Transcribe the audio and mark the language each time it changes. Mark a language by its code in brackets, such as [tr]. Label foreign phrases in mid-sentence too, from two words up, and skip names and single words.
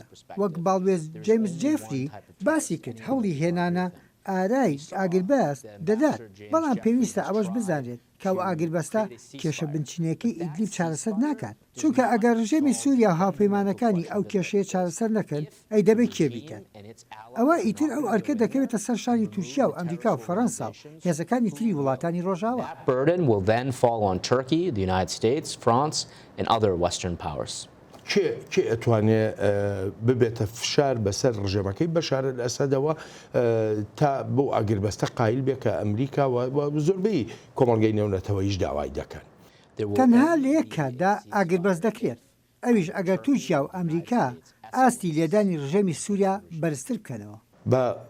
[ckb] وەک باڵێز جیمز جێفری باسی کرد هەوڵی هێنانە ئارای ئاگربەست دەدات بەڵام پێویستە ئەوەش بزانێت کە ئەو ئاگربەستە کێشە بنچینەکەی ئیدلیب چارەسەر ناکات چونکە ئەگەر ڕژێمی سووریا هاوپەیمانەکانی ئەو کێشەیە چارەسەر نەکەن ئەی دەبێت کێ بیکەن. ئەوە ئیتر ئەو ئەرکە دەکەوێتە سەر شانی تورکیا و ئەمریکا و فەڕەنسا و هێزەکانی تری وڵاتانی ڕۆژاوە. [en] Burden will then fall on Turkey, the United States, France and other Western powers. [ckb] کێ ئەتوانێت ببێتە فشار بەسەر ڕژێمەکەی بەشار ئەسەدەوە تا بۆ ئاگربەستە قایل بێ کە ئەمریکا زۆربەی کۆمەڵگەی نێونەتەوەیش داوای دەکەن. تەنها لە یەک کاتدا ئاگربەست دەکرێت ئەویش ئەگەر تورکیا و ئەمریکا ئاستی لێدانی ڕژێمی سووریا بەرزتر بکەنەوە.